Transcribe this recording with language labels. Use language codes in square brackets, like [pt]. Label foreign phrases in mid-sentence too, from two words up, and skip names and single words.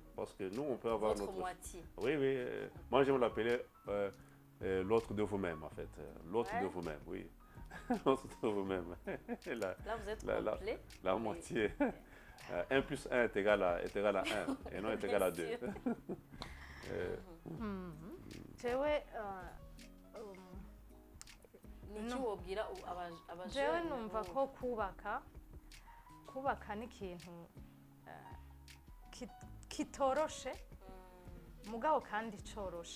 [fr] Parce que nous, on peut avoir notre moitié. Oui. Moi, j'aime l'appeler l'autre de vous-même, en fait. L'autre de vous-même, oui. L'autre de vous-même. Là, vous êtes complet. La moitié. 1 plus 1 est égal à 1 et non est égal à 2. [rn] jewe numva ko kubaka ni ikintu kitoroshe mugabo kandi coroshe